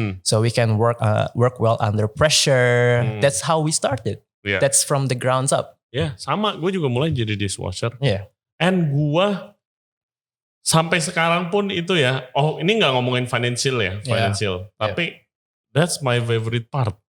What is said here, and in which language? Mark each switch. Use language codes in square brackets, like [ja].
[en] So we can work well under pressure. That's how we started. That's from the grounds up. [id] Sama. Gue juga mulai jadi dishwasher. [en] And [id] gue sampai sekarang pun itu ini gak ngomongin financial. [en] Tapi that's my favorite part.